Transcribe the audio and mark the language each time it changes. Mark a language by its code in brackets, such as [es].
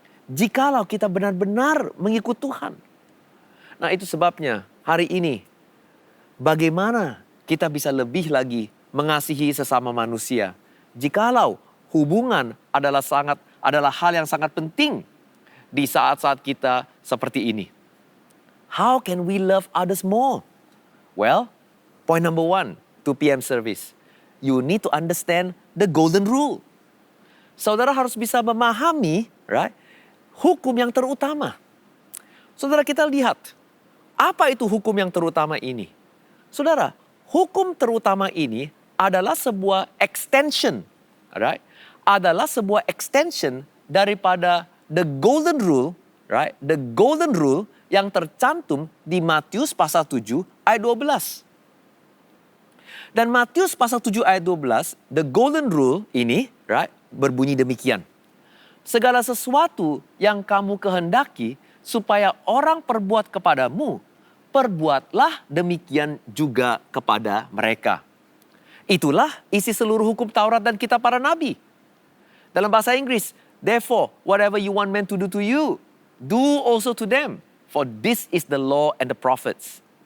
[id] Jikalau kita benar-benar mengikut Tuhan. Nah, itu sebabnya hari ini bagaimana kita bisa lebih lagi mengasihi sesama manusia. Jikalau hubungan adalah hal yang sangat penting di saat-saat kita seperti ini. [en] How can we love others more? Well, point number 1, 2 p.m. service. You need to understand the golden rule. [id] Saudara harus bisa memahami, right, hukum yang terutama. Saudara, kita lihat, apa itu hukum yang terutama ini? Saudara, hukum terutama ini adalah sebuah extension, right? Adalah sebuah extension daripada the golden rule, right? The golden rule yang tercantum di Matius pasal 7 ayat 12. Dan Matius pasal 7 ayat 12, the golden rule ini, right, berbunyi demikian. Segala sesuatu yang kamu kehendaki supaya orang perbuat kepadamu, perbuatlah demikian juga kepada mereka. Itulah isi seluruh hukum Taurat dan kitab para nabi. Dalam bahasa Inggris, [en] therefore, whatever you want men to do to you, do also to them. For this is the law and the prophets.